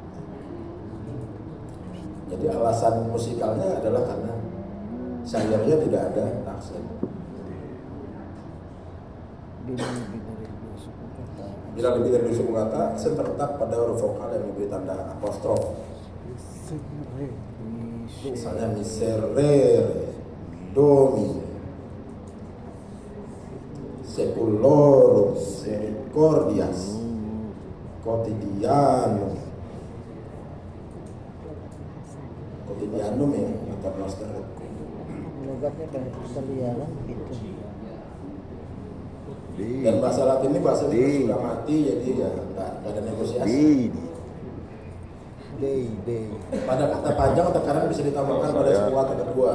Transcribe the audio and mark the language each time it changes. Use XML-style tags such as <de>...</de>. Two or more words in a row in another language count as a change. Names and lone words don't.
<id>Jadi alasan musikalnya adalah karena sayangnya tidak ada aksen. Bila lebih dari dua suku kata, aksen terletak pada huruf vokal yang diberi tanda apostrof.</id> <la>Misalnya miserere, domine, seculorum, misericordias, quotidianum.</la> <id>Quotidianum ya, kata Blaster. Logatnya kayak Italia kan gitu. Dan bahasa Latin ini bahasa yang sudah mati, jadi ya nggak ada negosiasi. Pada kata panjang tekanan bisa ditambahkan pada suku kata kedua.</id>